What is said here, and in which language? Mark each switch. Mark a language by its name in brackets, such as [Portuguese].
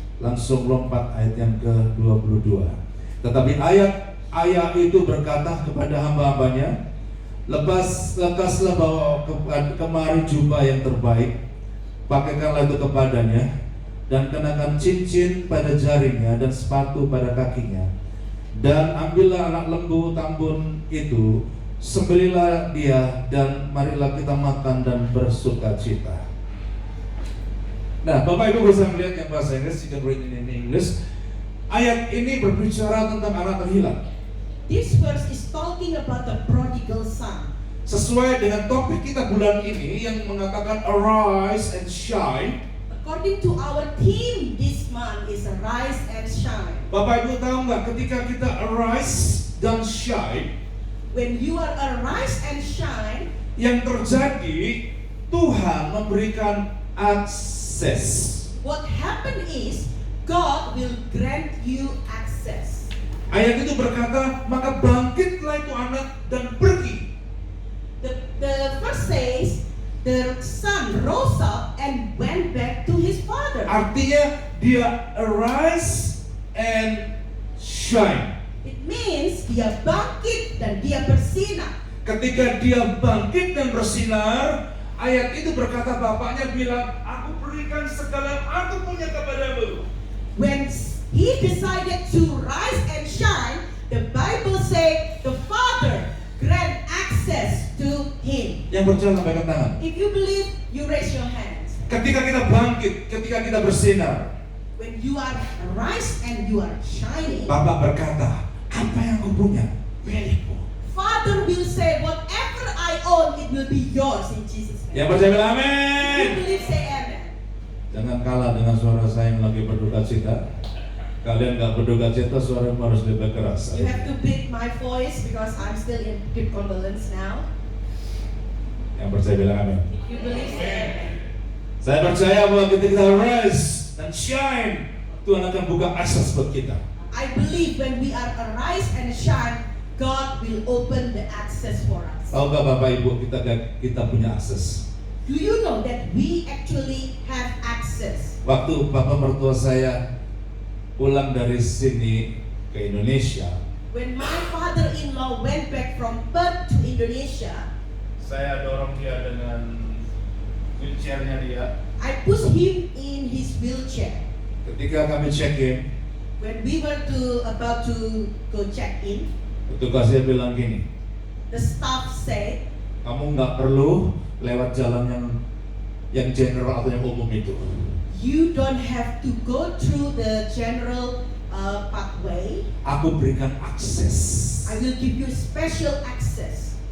[Indonesian] Langsung lompat ayat yang ke-22. Tetapi ayah itu berkata kepada hamba-hambanya, lekaslah bawa kemari jubah yang terbaik, pakaikanlah itu kepadanya, dan kenakan cincin pada jarinya dan sepatu pada kakinya, dan ambillah anak lembu tambun itu, sembelilah dia, dan marilah kita makan dan bersuka cita. Nah, Bapak Ibu bisa melihat yang bahasa Inggris, [English] you can read in English. [Indonesian] Ayat ini berbicara tentang anak terhilang. [English] This verse is talking about the prodigal son. [Indonesian] Sesuai dengan topik kita bulan ini yang mengatakan [English] arise and shine. According to our theme this month is Arise and Shine. [Indonesian] Bapak Ibu tahu nggak, ketika kita arise dan shine, [English] When you are arise and shine, [Indonesian] yang terjadi Tuhan memberikan akses. [English] what happened is God will grant you access. [Indonesian] Ayat itu berkata, maka bangkitlah itu anak dan pergi. [English] The verse says, the son rose up and went back to his father. [Indonesian] Artinya dia [English] arise and shine. It means [Indonesian] dia bangkit dan dia bersinar. Ketika dia bangkit dan bersinar, ayat itu berkata, bapaknya bilang, aku berikan segala yang aku punya kepadamu. [English] When he decided to rise and shine, the Bible say the father grant access to him. [Indonesian] Yang percaya lambaikan tangan. [English] If you believe, you raise your hands. [Indonesian] Ketika kita bangkit, ketika kita bersinar, [English] When you are rise and you are shining, [Indonesian] Bapak berkata, apa yang aku punya milikmu. [English] Father will say, whatever I own, it will be yours in Jesus' name. [Indonesian] Yang percaya bilang [English] If you [Indonesian] amin. [English] believe, say amen. [Indonesian] Jangan kalah dengan suara saya yang lagi berduka cita. Kalian nggak berduka cita, suaramu harus lebih keras. [English] You have to beat my voice because I'm still in deep condolence now. [Indonesian] Yang percaya bilang amin. [English] If you believe that, [Indonesian] Saya percaya bahwa ketika kita rise dan shine, Tuhan akan buka akses buat kita. [English] I believe when we are arise and shine, God will open the access for us. [Indonesian] Tahukah Bapak Ibu kita punya akses? [English] Do you know that we actually have access? [Indonesian] Waktu Bapak mertua saya pulang dari sini ke Indonesia, [English] When my father-in-law went back from Perth to Indonesia, [Indonesian] saya dorong dia dengan wheelchairnya dia. [English] I pushed him in his wheelchair. [Indonesian] Ketika kami check in, [English] When we were about to go check in, [Indonesian] petugasnya bilang gini, [English] the staff said, [Indonesian] kamu nggak perlu lewat jalan yang general atau yang umum itu. [English] you don't have to go through the general pathway. [Indonesian] Aku berikan akses. [English] I will give you special access.